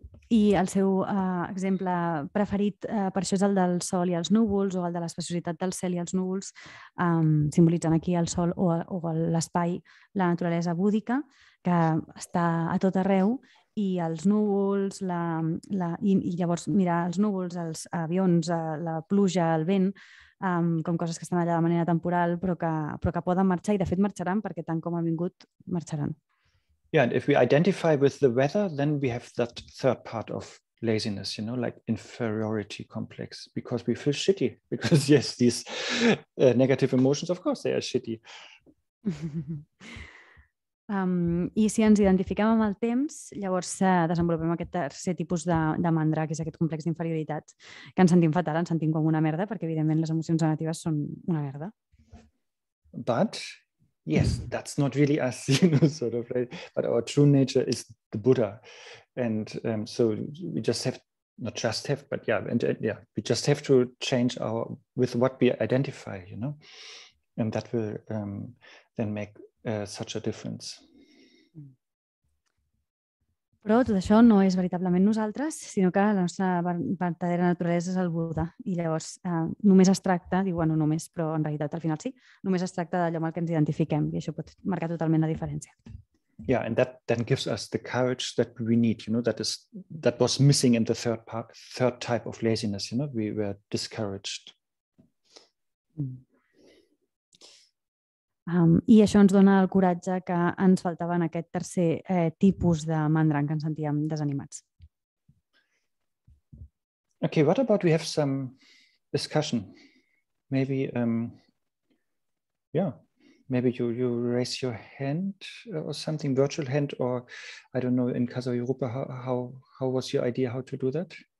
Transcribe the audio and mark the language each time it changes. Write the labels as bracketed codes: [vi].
[ca] I el seu exemple preferit per això és el del sol i els núvols, o el de l'especiositat del cel i els núvols, simbolitzant aquí el sol o l'espai, la naturalesa búdica, que està a tot arreu, i els núvols, i llavors mirar els núvols, els avions, la pluja, el vent, com coses que estan allà de manera temporal, però que poden marxar, i de fet marxaran, perquè tant com han vingut, marxaran. [en] Yeah, and if we identify with the weather, then we have that third part of laziness, you know, like inferiority complex, because we feel shitty. Because yes, these negative emotions, of course, they are shitty. [ca] I si ens identifiquem amb el temps, llavors desenvolupem aquest tercer tipus de mandra, que és aquest complex d'inferioritat, que ens sentim fatal, ens sentim com una merda, perquè evidentment les emocions negatives són una merda. [en] But yes, that's not really us, you know, sort of, right? But our true nature is the Buddha. And so we just have, not just have, but yeah, we just have to change with what we identify, you know, and that will then make such a difference. [ca] Però tot això no és veritablement nosaltres, sinó que la nostra verdadera naturalesa és el Buda. I llavors només es tracta, diu, bueno, només, però en realitat al final sí, només es tracta d'allò amb el que ens identifiquem, i això pot marcar totalment la diferència. [en] Yeah, and that then gives us the courage that we need, you know, that was missing in the third type of laziness, you know, we were discouraged. [ca] I això ens dona el coratge que ens faltava en aquest tercer tipus de mandra, en què ens sentíem desanimats. [en] Okay, what about we have some discussion? Maybe, maybe you raise your hand or something, virtual hand, or I don't know, in Casa Europa, how was your idea how to do that?